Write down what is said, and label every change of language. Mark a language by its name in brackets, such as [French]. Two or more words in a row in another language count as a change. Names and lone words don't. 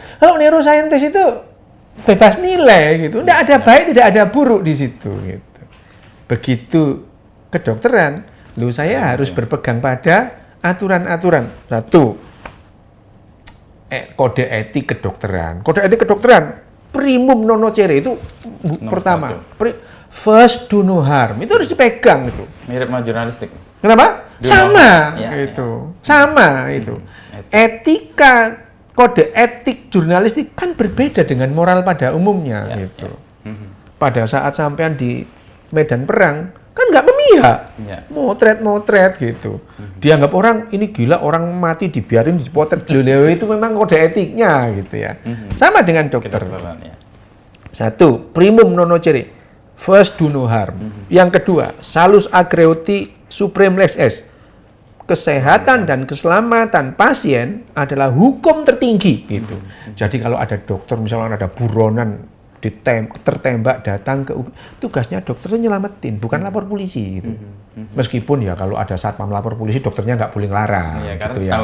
[Indonesian] Kalau neuroscientist itu bebas nilai gitu. Tidak ada baik, tidak ada buruk di situ gitu. Begitu kedokteran, saya harus berpegang pada aturan-aturan. Satu, kode etik kedokteran. Kode etik kedokteran [Latin] primum non nocere [Indonesian] itu pertama. [English] First do no harm. [Indonesian] Itu harus dipegang itu. Mirip sama jurnalistik. Kenapa? Do sama no itu. Sama itu. Etika kode etik jurnalistik kan berbeda dengan moral pada umumnya gitu. Pada saat sampean di medan perang kan nggak memihak, motret gitu. Dianggap orang ini gila, orang mati dibiarin dipotret beliau itu memang kode etiknya gitu ya. Sama dengan dokter. Satu, [Latin] primum non nocere, [English] first do no harm. [Indonesian] Yang kedua, [Latin] salus agreuti supreme lex est. [Indonesian] Kesehatan dan keselamatan pasien adalah hukum tertinggi gitu. Jadi kalau ada dokter misalnya ada buronan tertembak datang ke tugasnya dokternya nyelamatin, bukan lapor polisi gitu. Meskipun ya kalau ada satpam lapor polisi dokternya nggak boleh ngelarang gitu ya.